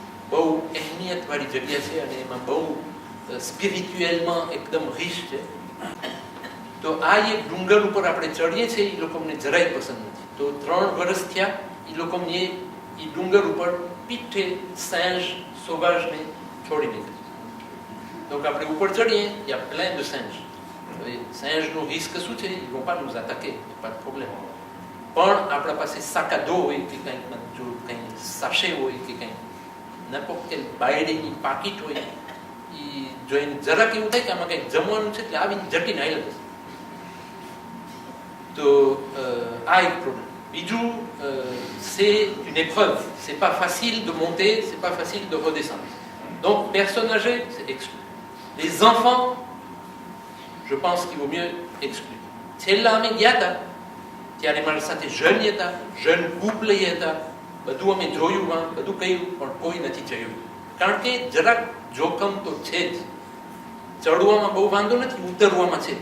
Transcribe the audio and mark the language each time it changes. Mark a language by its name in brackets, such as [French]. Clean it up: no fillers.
[Gujarati] બહુ અહેમિયત વાળી જગ્યા છે અને એમાં બહુ સ્પિરિચ્યુઅલમાં એકદમ રીચ છે. તો આ એક ડુંગર ઉપર આપણે ચડીએ છીએ, એ લોકોને જરાય પસંદ નથી. તો 3 વર્ષ થયા એ લોકોને એ ડુંગર ઉપર પીઠે [French] singe sauvage [Gujarati] ને છોડી દીધા. તો આપણે ઉપર ચડીએ, [French] il y a plein de singes. [Gujarati] હવે singeનું રિસ્ક શું છે, [French] ils vont pas nous attaquer, pas de problème. [Gujarati] પણ આપણા પાસે સાકાદો હોય કે કંઈક, જો કંઈ સાશે હોય કે કંઈ [French] n'importe quel [Gujarati] બાયડીની પાકીટ હોય, એ જોઈને જરાક એવું થાય કે આમાં કંઈક જમવાનું છે એટલે આવીને જટીને આવી જશે. તો આ એક પ્રોબ્લેમ. બીજું, [French] c'est une épreuve, c'est pas facile de monter, c'est pas facile de redescendre. Donc personne âgée, c'est exclu. Les enfants, je pense qu'il vaut mieux exclure. [Gujarati] છેલ્લા અમે ગયા હતા ત્યારે મારી સાથે [French] jeune couple [Gujarati] હતા, બધું અમે જોયું, બધું કહ્યું, પણ કોઈ નથી જયું. કારણ કે જરાક જોખમ તો છે જ. ચડવામાં બહુ વાંધો નથી, ઉતરવામાં છે.